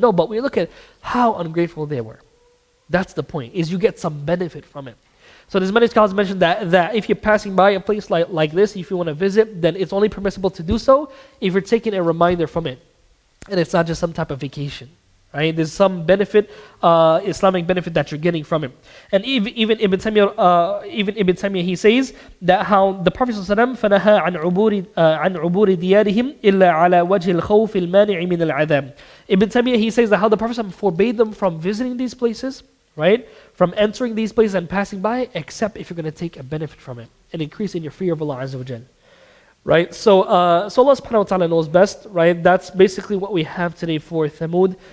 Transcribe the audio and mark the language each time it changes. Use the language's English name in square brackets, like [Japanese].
[English] No, but we look at how ungrateful they were. That's the point, is you get some benefit from it. So there's many scholars mentioned that if you're passing by a place like this, if you want to visit, then it's only permissible to do so if you're taking a reminder from it. And it's not just some type of vacation. Right? There's some benefit, Islamic benefit that you're getting from it. And even Ibn Taymiyyah, he says that how the Prophet ﷺ [Arabic] فَنَهَا عَنْ عُبُورِ دِيَارِهِمْ إِلَّا عَلَى وَجْهِ الْخَوْفِ الْمَانِعِ مِنَ الْعَذَابِ. [English] Ibn Taymiyyah, he says that how the Prophet ﷺ forbade them from visiting these places, right? From entering these places and passing by, except if you're going to take a benefit from it and increase in your fear of Allah Azza wa Jal. Right? So Allah subhanahu wa ta'ala knows best, right? That's basically what we have today for Thamud.